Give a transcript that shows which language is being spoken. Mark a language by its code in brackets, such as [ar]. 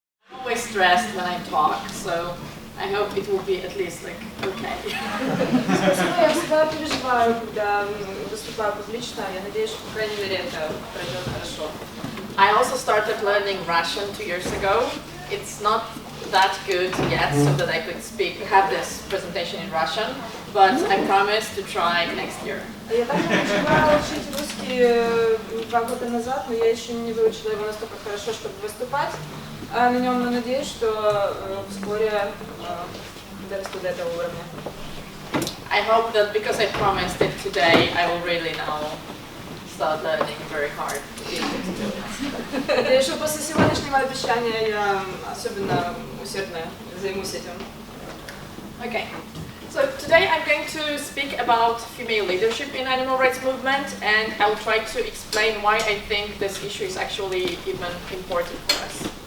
[en] I'm always stressed when I talk, so I hope it will be at least like okay. [ru] Я всегда переживаю, когда выступаю публично. Я надеюсь, что, по крайней мере, это пройдет хорошо. [en] I also started learning Russian 2 years ago. It's not that good yet, so that I could have this presentation in Russian, but I promise to try next year. [ru] Я также начала учить русский 2 года назад, но я еще не выучила его настолько хорошо, чтобы выступать на нем, но надеюсь, что вскоре дорасту до этого уровня. [en] I hope that because I promised it today, I will really now start learning very hard to be able to do it. [ru] Надеюсь, что после сегодняшнего обещания я особенно усердно займусь этим. [en] Okay. So today I'm going to speak about female leadership in animal rights movement, and I'll try to explain why I think this issue is actually even important for us.